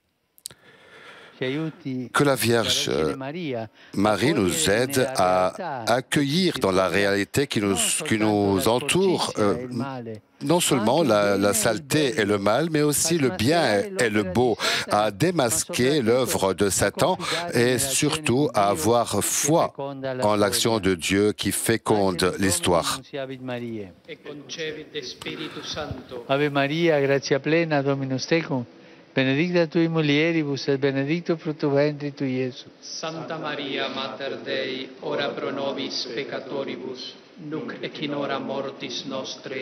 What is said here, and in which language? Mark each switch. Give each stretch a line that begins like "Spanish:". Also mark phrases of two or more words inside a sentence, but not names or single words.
French: Que la Vierge Marie nous aide à accueillir dans la réalité qui nous entoure non seulement la saleté et le mal, mais aussi le bien et le beau, à démasquer l'œuvre de Satan et surtout à avoir foi en l'action de Dieu qui féconde l'histoire.
Latin: Ave Maria, gratia plena, Dominus tecum. Benedicta tui mulieribus et benedictus fructus ventris tui, Iesus. Santa Maria, Mater Dei, ora pro nobis peccatoribus, nunc et in hora mortis nostre.